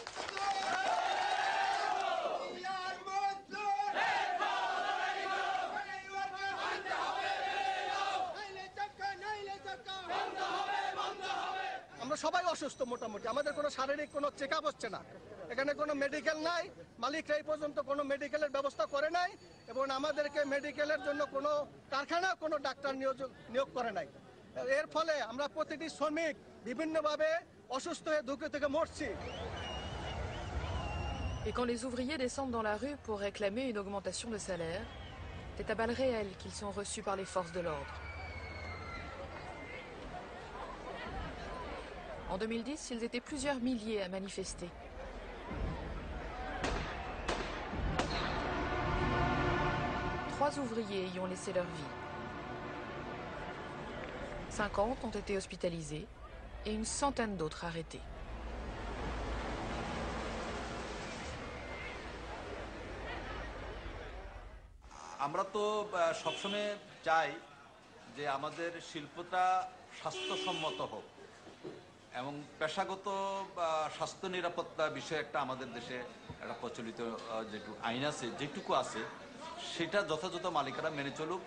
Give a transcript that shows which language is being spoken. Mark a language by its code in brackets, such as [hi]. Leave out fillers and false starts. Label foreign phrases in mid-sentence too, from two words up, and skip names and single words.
[bn] আমরা সবাই অসুস্থ মোটামুটি, আমাদের কোনো শারীরিক কোনো চেক আপ হচ্ছে না, এখানে কোনো মেডিকেল নাই, মালিকরা এই পর্যন্ত কোনো মেডিকেলের ব্যবস্থা করে নাই এবং আমাদেরকে মেডিকেলের জন্য কোনো কারখানা কোনো ডাক্তার নিয়োগ করে নাই। এর ফলে আমরা প্রতিটি শ্রমিক বিভিন্নভাবে অসুস্থ হয়ে ধুকে থেকে মরছি। [fr] Et quand les ouvriers descendent dans la rue pour réclamer une augmentation de salaire, c'est à balles réelles qu'ils sont reçus par les forces de l'ordre. En 2010, ils étaient plusieurs milliers à manifester. Trois ouvriers y ont laissé leur vie. 50 ont été hospitalisés et une centaine d'autres arrêtés. [bn] আমরা তো সবসময় চাই যে আমাদের শিল্পটা স্বাস্থ্যসম্মত হোক এবং পেশাগত স্বাস্থ্য নিরাপত্তা বিষয়ে একটা আমাদের দেশে একটা প্রচলিত যেটুকু আইন আছে, যেটুকু আছে সেটা যথাযথ মালিকেরা মেনে চলুক।